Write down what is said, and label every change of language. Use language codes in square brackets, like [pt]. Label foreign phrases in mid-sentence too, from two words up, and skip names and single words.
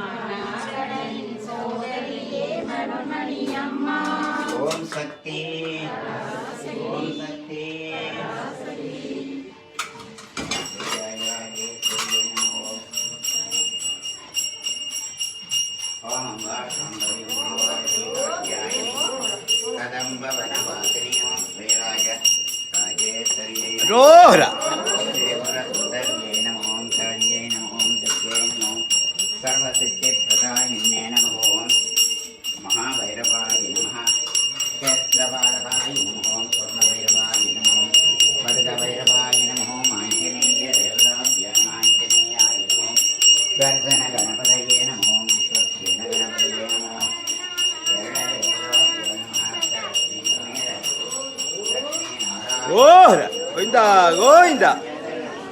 [ta] ஓம் சக்தி ஓம் சக்தி ஓம் கதம்ப வனவாசினி ஓம் ஸ்ரீராஜ ராஜேஸ்வரியே ரோஹரா [sa] देवरसुतर्ये नमो ॐ शरण्ये नमो ॐ सत्ये नमो सर्वसिद्धिप्रदायिन्ये नमः ओं महाभैरवाय नमः क्षेत्रपालकाय नमः ओं स्वर्णभैरवाय नमः ओं वरदभैरवाय नमः ओं आञ्जनेयदेवताभ्यः आञ्जनेयाय नमः ओं दर्शनगणपतये नमः ओं स्वच्छेनगणपतये नमः ओं [ta] ரோஹரா கோவிந்தா கோவிந்தா